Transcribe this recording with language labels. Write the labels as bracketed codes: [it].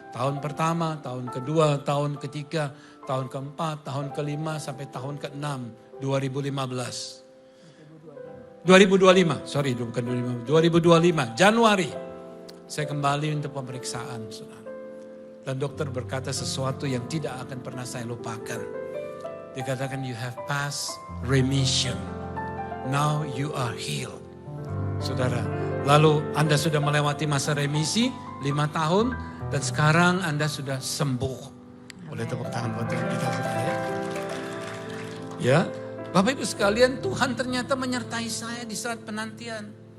[id] Tahun pertama, tahun kedua, tahun ketiga, tahun keempat, tahun kelima sampai tahun ke-6, 2025, Januari. Saya kembali untuk pemeriksaan, saudara. Dan dokter berkata sesuatu yang tidak akan pernah saya lupakan. Dikatakan [en] you have passed remission. Now you are healed. [id] Saudara, lalu Anda sudah melewati masa remisi 5 tahun. Dan sekarang Anda sudah sembuh. Boleh tepuk tangan buat Tuhan kita, saudara ya. Ya, Bapak Ibu sekalian, Tuhan ternyata menyertai saya di saat penantian.